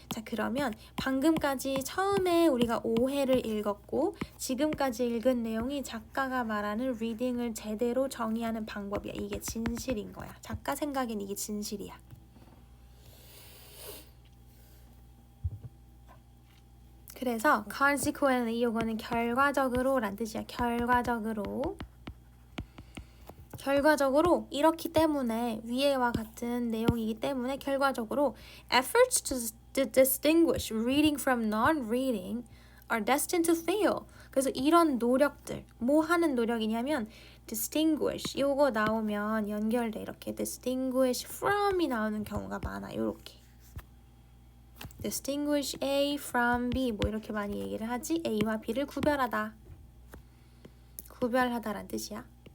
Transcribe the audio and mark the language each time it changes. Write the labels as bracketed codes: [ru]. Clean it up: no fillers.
[ko] 자, 그러면 방금까지 처음에 우리가 오해를 읽었고 지금까지 읽은 내용이 작가가 말하는 리딩을 제대로 정의하는 방법이야. 이게 진실인 거야. 작가 생각엔 이게 진실이야. 그래서 consequently 이거는 결과적으로 란 뜻이야. 결과적으로 이렇기 때문에 위에와 같은 내용이기 때문에 결과적으로 [en] efforts to distinguish reading from non-reading are destined to fail. [ko] 그래서 이런 노력들 뭐 하는 노력이냐면 distinguish 이거 나오면 연결돼 이렇게 [en] distinguish from [ko] 이 나오는 경우가 많아. 요렇게 [en] distinguish A from B [ko] 뭐 이렇게 많이 얘기를 하지. A와 B를 구별하다. 구별하다란 뜻이야.